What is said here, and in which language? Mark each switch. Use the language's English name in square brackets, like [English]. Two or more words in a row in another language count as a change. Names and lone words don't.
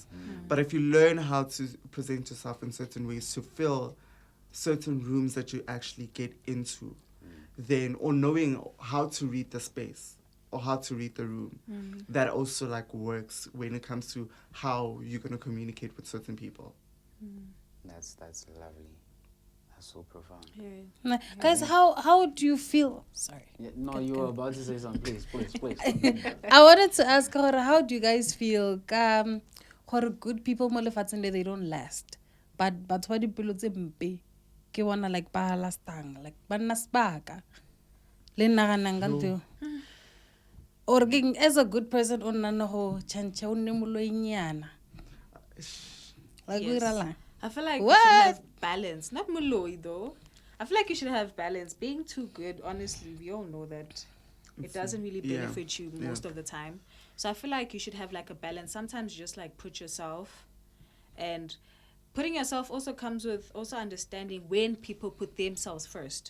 [English] But if you learn how to present yourself in certain ways to fill certain rooms that you actually get into, then, or knowing how to read the space or how to read the room, that also like works when it comes to how you're going to communicate with certain people. That's lovely. That's so profound. Nah, guys, how do you feel? Sorry. Yeah, no, you were about to say something. Please. I wanted to ask her, how do you guys feel? [Tswana] Gore [English] good people [Tswana] mo lefatsheng le, [English] they don't last. [Tswana] But batho ba dipelo tse mpe ke bona like ba lastang, like ba nna sebaka. Le naganang ka ntho. [English] Or as a good person [Tswana] o nna go chancha o nne moloinyana. [English] Like Yes. [Tswana] iralang. [English] I feel like you What? should have balance. Not muloi though. I feel like you should have balance. Being too good, honestly, we all know that it doesn't really benefit you most of the time. So I feel like you should have like a balance. Sometimes you just like put yourself, and putting yourself also comes with also understanding when people put themselves first.